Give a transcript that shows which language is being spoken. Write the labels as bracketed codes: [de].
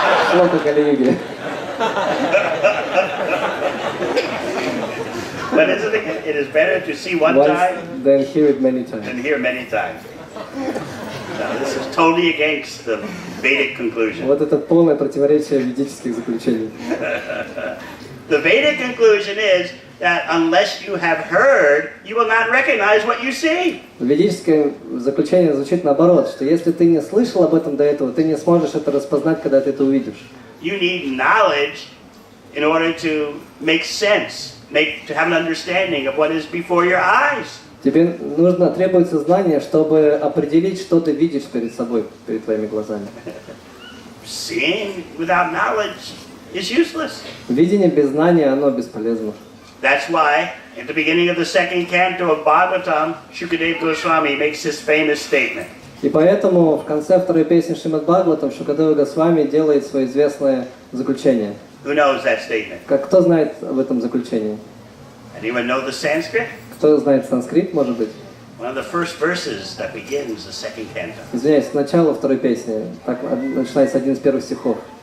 [ru] Шлока Кали-юги. [en] But isn't it? It is better to see one time than hear it many times. than hear many times. Now, this is totally against the Vedic conclusion. [ru] Вот это полное противоречие ведических заключений. [en] The Vedic conclusion is that unless you have heard, you will not recognize what you see. [ru] Ведическое заключение звучит наоборот, что если ты не слышал об этом до этого, ты не сможешь это распознать, когда ты это увидишь. [en] You need knowledge in order to make sense, to have an understanding of what is before your eyes. [ru] Тебе требуется знание, чтобы определить, что ты видишь перед собой, перед твоими глазами. [en] Seeing without knowledge is useless. [ru] Видение без знания, оно бесполезно. [en] That's why, at the beginning of the second canto of Bhagavatam, Shukadeva Goswami makes this famous statement. [ru] И поэтому в конце второй песни Шримад Бхагаватам Шукадева Госвами делает свое известное заключение. [en] Who knows that statement? [ru] Кто знает об этом заключении? [en] Anyone know the Sanskrit? [ru] Кто знает санскрит, может быть? [en] One of the first verses that begins the second canto. [ru] Извиняюсь, начало второй песни. Так начинается один из первых стихов.